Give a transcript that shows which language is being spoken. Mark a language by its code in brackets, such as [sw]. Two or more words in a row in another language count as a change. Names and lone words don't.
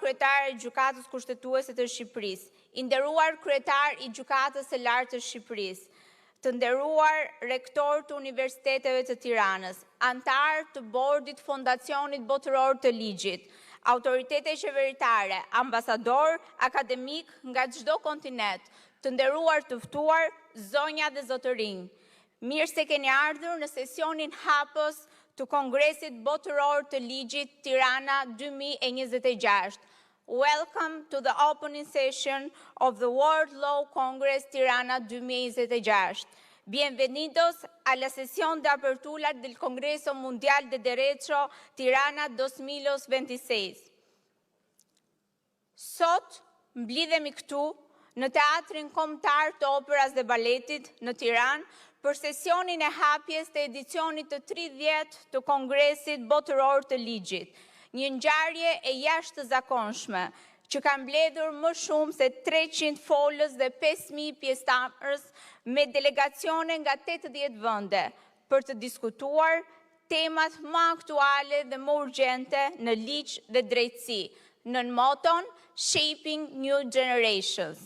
[sq] kryetar i Gjykatës Kushtetuese të Shqipërisë, i nderuar kryetar i Gjykatës së Lartë të Shqipërisë, të nderuar rektor të Universiteteve të Tiranës, antar të bordit Fondacionit Botëror të Ligjit, autoritete qeveritare, ambasador, akademik nga çdo kontinent, të nderuar të ftuar, zonja dhe zotërinj. Mirë se keni ardhur në sesionin hapës të Kongresit Botëror të Ligjit Tirana 2026. [en] Welcome to the opening session of the World Law Congress Tirana 2026. [es] Bienvenidos a la sesión de apertura del Congreso Mundial de Derecho Tirana 2026. [sq] Sot mblidhemi këtu në Teatrin Kombëtar të Operës dhe Baletit në Tiranë për sesionin e hapjes të edicionit të 30 të Kongresit Botëror të Ligjit, një ngjarje e jashtëzakonshme që ka mbledhur më shumë se 300 folës dhe 5.000 pjesëmarrës me delegacione nga 80 vende për të diskutuar temat më aktuale dhe më urgjente në ligj dhe drejtësi, nën moton Shaping New Generations.